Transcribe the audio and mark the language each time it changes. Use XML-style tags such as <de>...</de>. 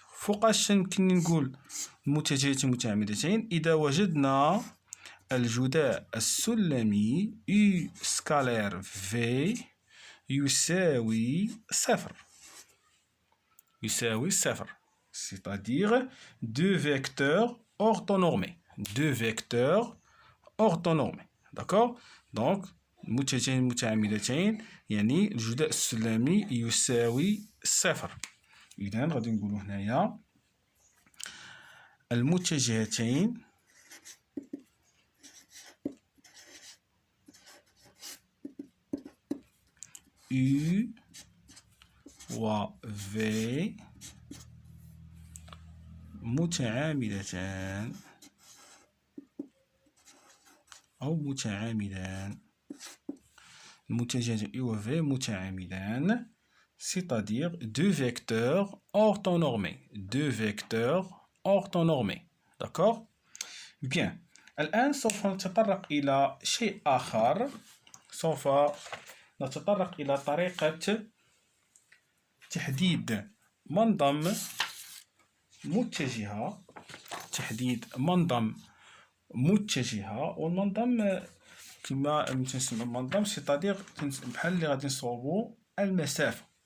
<ar>فوقاش يمكن نقول المتجهتين متعامدتين؟ إذا وجدنا الجداء السلمي U سكالير V يساوي 0، يساوي 0،</ar> <fr>c'est-à-dire deux vecteurs orthonormés. Deux vecteurs orthonormés. D'accord?</fr> <ar>Donc المتجهتين متعامدتين يعني الجداء السلمي يساوي 0. إذن غادي نقولو هنايا المتجهتين U و V متعامدتان أو متعامدان. المتجهتين U و V متعامدان،</ar> <fr>c'est-à-dire deux vecteurs orthonormés. Deux vecteurs orthonormés. D'accord? Bien.</fr> <ar>الآن سوف نتطرق إلى شيء آخر. سوف نتطرق إلى طريقة تحديد منظم متجهة. تحديد منظم متجهة، والمنظم كما تنسمى المنظم</ar> <fr>c'est-à-dire</fr> <ar>بحال اللي غادي نصوبو المسافة.</ar>